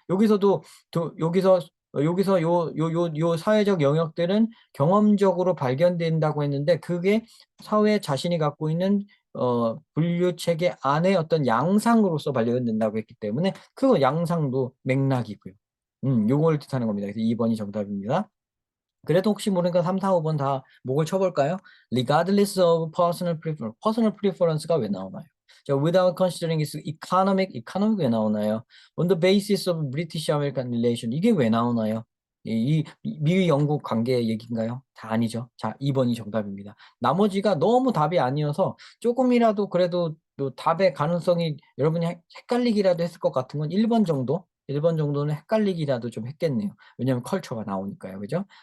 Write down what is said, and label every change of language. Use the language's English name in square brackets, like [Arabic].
[Korean] 여기서도 여기서 요 사회적 영역들은 경험적으로 발견된다고 했는데 그게 사회 자신이 갖고 있는 분류 체계 안에 어떤 양상으로서 발견된다고 했기 때문에 그 양상도 맥락이고요. 요걸 뜻하는 겁니다. 그래서 2번이 정답입니다. 그래도 혹시 모르니까 3, 4, 5번 다 목을 쳐볼까요? [English] Regardless of personal preference. personal preference가 [Korean] 왜 나오나요? 자, [English] without considering its economic [Korean] 왜 나오나요? [English] On the basis of British-American relation. [Korean] 이게 왜 나오나요? 미국 영국 관계 얘기인가요? 다 아니죠. 자, 2번이 정답입니다. 나머지가 너무 답이 아니어서 조금이라도 그래도 또 답의 가능성이 여러분이 헷갈리기라도 했을 것 같은 건 1번 정도? 1번 정도는 헷갈리기라도 좀 했겠네요. 왜냐면 컬처가 나오니까요. 그죠?